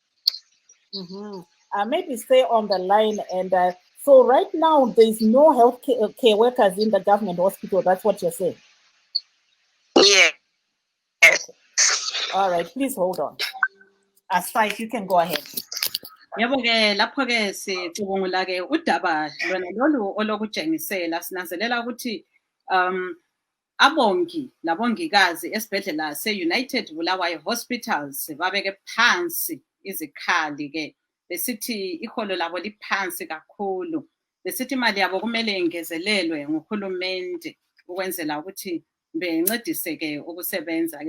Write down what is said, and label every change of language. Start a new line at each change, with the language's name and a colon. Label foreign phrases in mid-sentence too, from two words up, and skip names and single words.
English: Mm-hmm. Maybe stay on the line. And so right now, there's no health care workers in the government hospital. That's what you're saying? Yeah. Yes. Okay. All right, please hold on. Aside, you can go ahead.
North Ndebele: Yebo-ke lapho-ke sicubungula-ke udaba lona lolu olokutshengisela sinanzelela ukuthi abongi labongikazi esibhedlela se-United Bulawayo Hospitals babeke phansi izikhali-ke besithi iholo labo liphansi kakhulu, besithi imali yabo kumele ingezelelwe nguhulumende ukwenzela ukuthi bencedise-ke ukusebenza-ke.